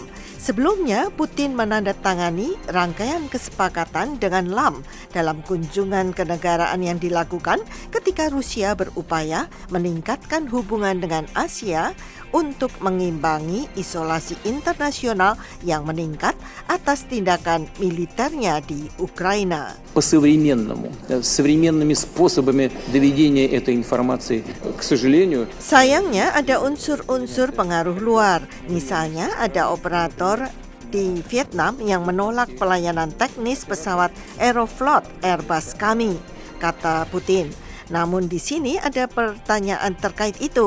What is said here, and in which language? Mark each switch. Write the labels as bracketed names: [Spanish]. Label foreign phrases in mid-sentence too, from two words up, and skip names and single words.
[Indonesian] Sebelumnya, Putin menandatangani rangkaian kesepakatan dengan Lam dalam kunjungan kenegaraan yang dilakukan ketika Rusia berupaya meningkatkan hubungan dengan Asia untuk mengimbangi isolasi internasional yang meningkat atas tindakan militernya di Ukraina. [Russian] Современными способами доведения этой информации, к сожалению. [Indonesian] Sayangnya ada unsur-unsur pengaruh luar. Misalnya ada operator di Vietnam yang menolak pelayanan teknis pesawat Aeroflot Airbus kami, kata Putin. Namun di sini ada pertanyaan terkait itu.